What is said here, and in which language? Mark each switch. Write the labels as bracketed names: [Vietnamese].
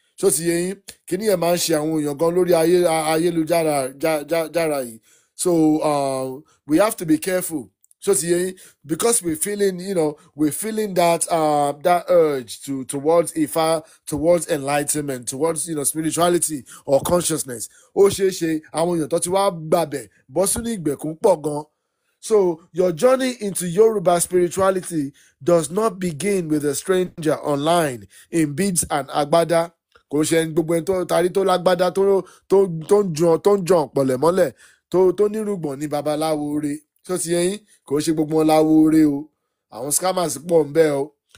[Yoruba] So ti yẹn kíní ẹ̀ máa ń ṣe àwọn èèyàn gan lórí ayélujára yìí. [English] So we have to be careful. [Yoruba] So ti yẹn, [English] because we're feeling that urge towards Ifá, towards enlightenment, towards spirituality or consciousness. [Yoruba] Ó ṣeé ṣe àwọn èèyàn tó ti wá gbàbẹ̀ bọ́ sínú ìgbèkùn pọ̀ gan. [English] So your journey into Yoruba spirituality does not begin with a stranger online in beads and agbada. [Yoruba] Kò ṣe gbogbo ẹni tó tarí tó lágbádá tó ń jọ pọ̀lẹ̀ mọ́lẹ̀ tó nírùgbọ̀n ní babaláwo re. So ti yẹn kò ṣe gbogbo wọn láwo re o. Àwọn scammers pọ̀ ń bẹ o.